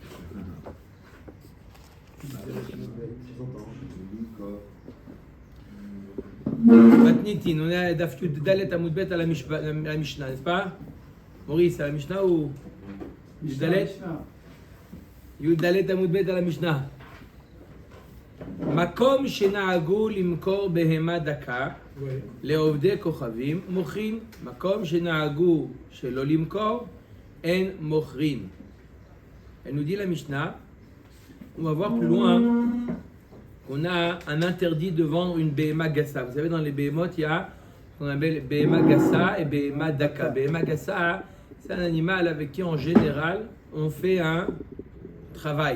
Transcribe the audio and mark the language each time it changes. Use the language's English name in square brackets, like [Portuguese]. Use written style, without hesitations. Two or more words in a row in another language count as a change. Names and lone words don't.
[French] Matnitin, on est à [Hebrew] דף יוד דלת עמוד בית [French] à la Mishnah, n'est-ce pas? Maurice, à la Mishnah ou [Hebrew] יוד דלת? יוד דלת עמוד בית [French] à la Mishnah. [Hebrew] מקום שנהגו למכור בהמה דקה לעובדי כוכבים מוכרים, מקום שנהגו שלא למכור אין מוכרים. [French] Elle nous dit la Mishnah, on va voir plus loin qu'on a un interdit de vendre une [Hebrew] בהמה גסה. [French] Vous savez, dans les behemoths, il y a ce qu'on appelle [Hebrew] בהמה גסה [French] et [Hebrew] בהמה דקה. בהמה גסה, [French] c'est un animal avec qui en général on fait un travail.